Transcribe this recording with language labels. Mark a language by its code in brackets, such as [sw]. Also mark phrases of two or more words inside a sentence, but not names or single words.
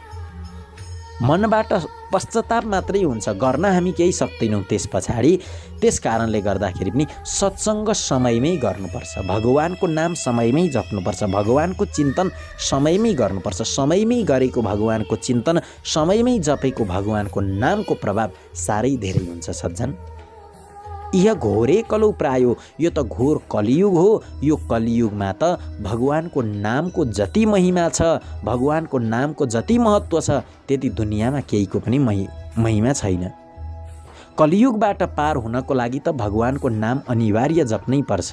[ne] मनबाट पश्चाताप मात्रै हुन्छ, गर्न हामी केही सक्दैनौँ त्यस पछाडि। त्यस कारणले गर्दाखेरि पनि सत्सङ्ग समयमै गर्नुपर्छ, भगवानको नाम समयमै जप्नुपर्छ, भगवानको चिन्तन समयमै गर्नुपर्छ। समयमै गरेको भगवानको चिन्तन, समयमै जपेको भगवानको नामको प्रभाव साह्रै धेरै हुन्छ सज्जन। [sa] यह घोरे कलौ प्रायो, [ne] यो त घोर कलियुग हो। यो कलियुगमा त भगवानको नामको जति महिमा छ, भगवानको नामको जति महत्त्व छ, त्यति दुनियाँमा केहीको पनि महिमा छैन। कलियुगबाट पार हुनको लागि त भगवानको नाम अनिवार्य जप्नै पर्छ।